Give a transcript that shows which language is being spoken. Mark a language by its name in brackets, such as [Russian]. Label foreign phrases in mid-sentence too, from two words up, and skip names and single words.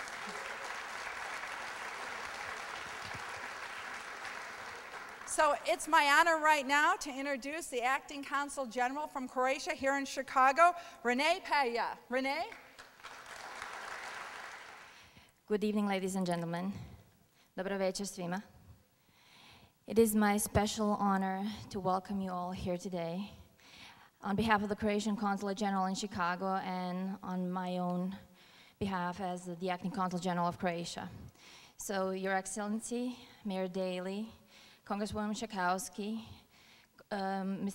[English] So it's my honor right now to introduce the Acting Consul General from Croatia here in Chicago, Renee Pea. Renee? Good evening, ladies and gentlemen. [Croatian] Dobro večer svima. [English] It is my special honor to welcome you all here today on behalf of the Croatian Consulate General in Chicago and on my own behalf as the Acting Consul General of Croatia. So, Your Excellency, Mayor Daley, Congresswoman Schakowsky, Mr.